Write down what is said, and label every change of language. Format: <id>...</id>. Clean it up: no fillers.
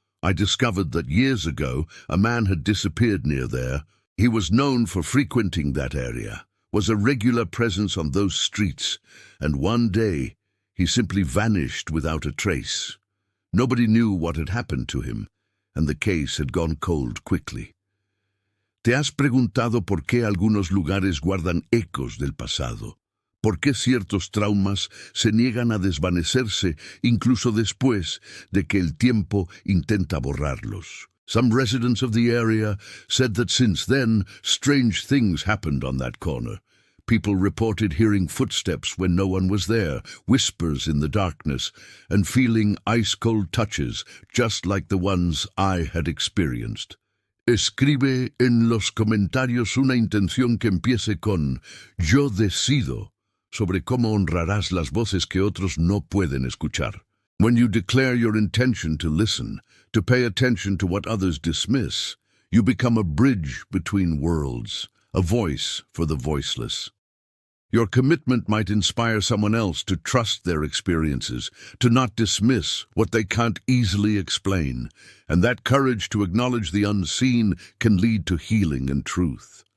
<en>I discovered that years ago a man had disappeared near there. He was known for frequenting that area, was a regular presence on those streets, and one day he simply vanished without a trace. Nobody knew what had happened to him, and the case had gone cold quickly.</en> <es>¿Te has preguntado por qué algunos lugares guardan ecos del pasado? ¿Por qué ciertos traumas se niegan a desvanecerse incluso después de que el tiempo intenta borrarlos?</es> <en>Some residents of the area said that since then, strange things happened on that corner. People reported hearing footsteps when no one was there, whispers in the darkness, and feeling ice-cold touches, just like the ones I had experienced.</en> <es>Escribe en los comentarios una intención que empiece con "Yo decido" sobre cómo honrarás las voces que otros no pueden escuchar.</es> <en>When you declare your intention to listen, to pay attention to what others dismiss, you become a bridge between worlds, a voice for the voiceless. Your commitment might inspire someone else to trust their experiences, to not dismiss what they can't easily explain, and that courage to acknowledge the unseen can lead to healing and truth.</en>